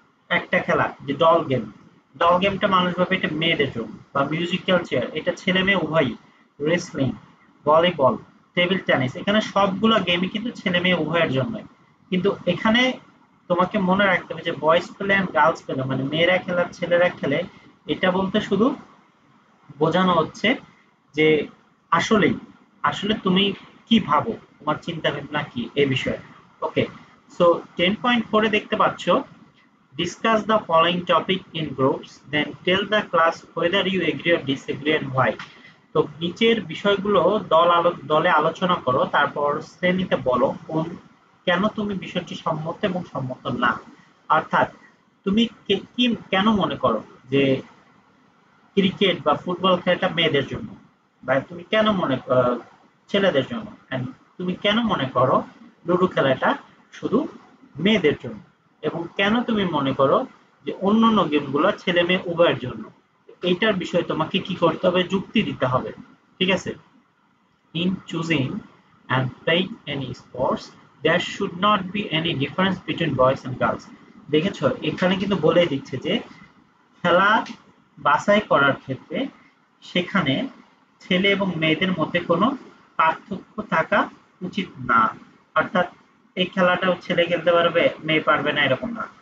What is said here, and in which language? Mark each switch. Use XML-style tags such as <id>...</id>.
<bn>একটা খেলা যে ডল গেমটা মানুষ ভাবে এটা মেয়েদের জন্য, বা মিউজিক্যাল চেয়ার এটা ছেলে মেয়ে উভয়ই, রেসলিং, ভলিবল, টেবিল টেনিস, এখানে সবগুলো গেমই কিন্তু ছেলে মেয়ে উভয়ের জন্য। কিন্তু এখানে তোমাকে মনে রাখতে হবে যে boys play and girls play, মানে মেয়েরা খেলে আর ছেলেরা খেলে, এটা বলতে শুধু বোঝানো হচ্ছে যে আসলেই আসলে তুমি কি ভাবো, তোমার চিন্তা ভাবনা কি এই বিষয়ে। ওকে, সো 10.4 এ দেখতে পাচ্ছ,</bn> <en>discuss the following topic in groups, then tell the class whether you agree or disagree and why.</en> <bn>তো নিচের বিষয়গুলো দলে আলোচনা করো, তারপর শ্রেণীতে বলো কেন তুমি বিষয়টি সম্মত এবং সম্মত না। অর্থাৎ তুমি কি কেন মনে করো যে ক্রিকেট বা ফুটবল খেলাটা মেয়েদের জন্য, বা তুমি কেন ছেলেদের জন্য, and তুমি কেন মনে করো লুডো খেলাটা শুধু মেয়েদের জন্য, এবং কেন তুমি মনে করো যে অন্যান্য গেমগুলো ছেলে মেয়ে উভয়ের জন্য। এইটার বিষয়ে তোমাকে কি করতে হবে, যুক্তি দিতে হবে। ঠিক আছে?</bn> <en>In choosing and playing any sports, there should not be any difference between boys and girls.</en> <bn>দেখেছো এখানে কিন্তু বলে দিচ্ছে যে খেলা বাছাই করার ক্ষেত্রে সেখানে ছেলে এবং মেয়েদের মধ্যে কোনো পার্থক্য থাকা উচিত না। অর্থাৎ এই খেলাটাও ছেলে খেলতে পারবে, মেয়ে পারবে না, এরকম না।</bn>